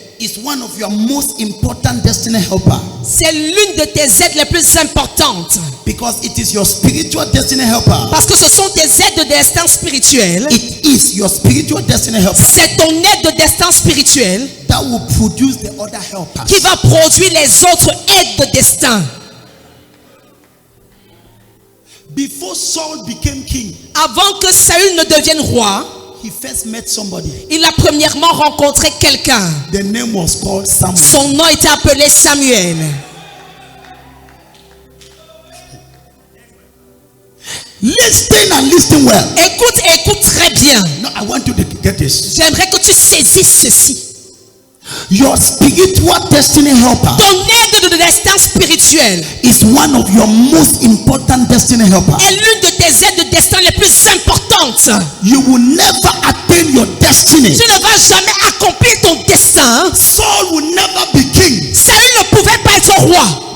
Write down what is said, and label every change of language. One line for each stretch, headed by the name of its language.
English: is one of your most important destiny helper,
French: c'est l'une de tes aides les plus importantes.
English: because it is your spiritual destiny helper.
French: Parce que ce sont tes aides de destin spirituel.
English: It is your spiritual destiny helper
French: C'est ton aide de destin spirituel
English: that will produce the other helpers.
French: qui va produire les autres aides de destin.
English: Before Saul became king,
French: Avant que Saül ne devienne roi,
English: he first met somebody.
French: il a premièrement rencontré quelqu'un.
English: The name was called Samuel.
French: Son nom était appelé Samuel.
English: Listen and listen well.
French: Écoute très bien.
English: No, I want you to get this.
French: J'aimerais que tu saisisses ceci.
English: Your spiritual destiny helper
French: Ton aide de destin spirituel
English: is one of your most important destiny helpers.
French: est l'une de tes aides de destin les plus importantes.
English: You will never attain your destiny.
French: Tu ne vas jamais accomplir ton destin.
English: Saul will never be king
French: Saül ne pouvait pas être roi